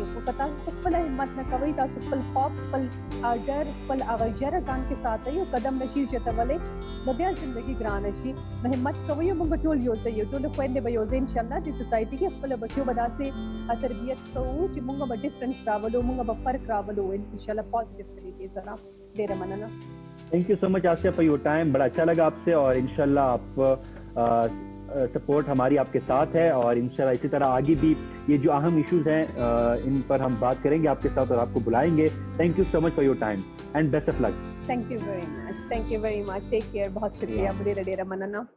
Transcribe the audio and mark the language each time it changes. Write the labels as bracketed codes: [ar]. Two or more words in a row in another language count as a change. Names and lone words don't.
[ps] خو که تاسو خپله همت نه کوئ، تاسو خپل خوف، خپل ډر، خپل هغه ژره ځان کې ساتئ او قدم نشي اوچتولی، نو بیا زندګي ګرانه شي. نو همت کوئ او موږ ټول یو ځای یو، ټولې خویندې به یو ځای انشاءالله دې سوسایټي کې خپلو بچو به داسې تربیت کوو چې موږ به ډفرنس راولو، موږ به فرق راولو انشاءاللہ پازیټیو طریقې سره. ډېره مننه. [en] Thank you so much Asia for your time. [ur] بڑا اچھا لگا آپ سے، اور انشاءاللہ آپ سپورٹ ہماری آپ کے ساتھ ہے، اور انشاءاللہ اسی طرح آگے بھی یہ جو اہم ایشوز ہیں ان پر ہم بات کریں گے آپ کے ساتھ اور آپ کو بلائیں گے. [en] Thank you so much for your time and best of luck. Thank you very much. Take care. [ur] بہت شکریہ. بڑے [ps] ڈیرا مننا.